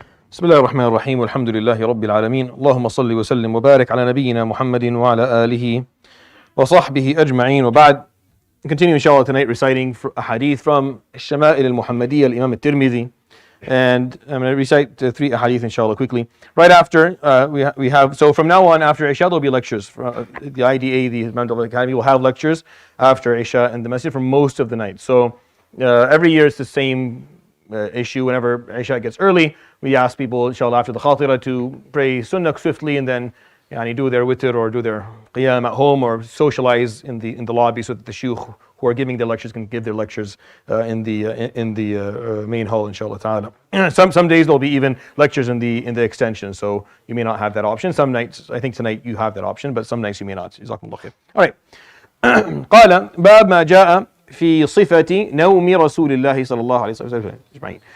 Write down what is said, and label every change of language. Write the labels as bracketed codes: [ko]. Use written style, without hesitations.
[ar] بسم الله الرحمن الرحيم والحمد لله رب العالمين اللهم صل وسلم وبارك على نبينا محمد وعلى آله وصحبه أجمعين وبعد. [en] Continue inshallah tonight reciting a hadith from الشمائل المحمدية الإمام الترمذي, and I'm going to recite 3 hadith inshallah quickly. Right after we have, so from now on after Isha there will be lectures. The IDA, the Imam Academy will have lectures after Isha and the masjid for most of the night. So every year it's the same issue. Whenever Isha gets early, we ask people inshallah after the Khaterah to pray sunnah swiftly and then do their witr or do their qiyam at home or socialize in the lobby so that the shuyukh who are giving their lectures can give their lectures in the main hall inshallah ta'ala. Some days there'll be even lectures in the extension, so you may not have that option. Some nights, I think tonight you have that option, but some nights you may not. Jazakumullah khair. All right. [ar] قال باب ما جاء في صفة نوم رسول الله صلى الله عليه وسلم.